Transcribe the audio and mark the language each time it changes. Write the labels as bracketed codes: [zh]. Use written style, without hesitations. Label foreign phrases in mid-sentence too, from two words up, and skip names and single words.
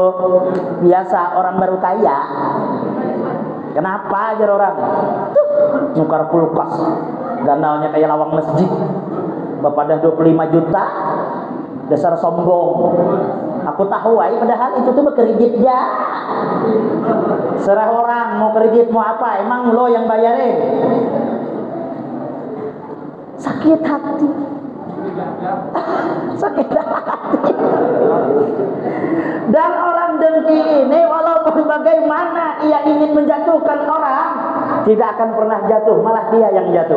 [id] Biasa orang baru kaya. Kenapa aja orang? [bjn] Tuh nukar kulkas. Gandalnya kayak lawang masjid. [id] Bapak dah 25 juta. Dasar sombong. Aku tahu padahal itu tuh kredit ya. Serah orang mau kredit mau apa, emang lo yang bayarin. Sakit hati. Sakit hati. Dan orang dengki ini walaupun bagaimana ia ingin menjatuhkan orang, tidak akan pernah jatuh, malah dia yang jatuh.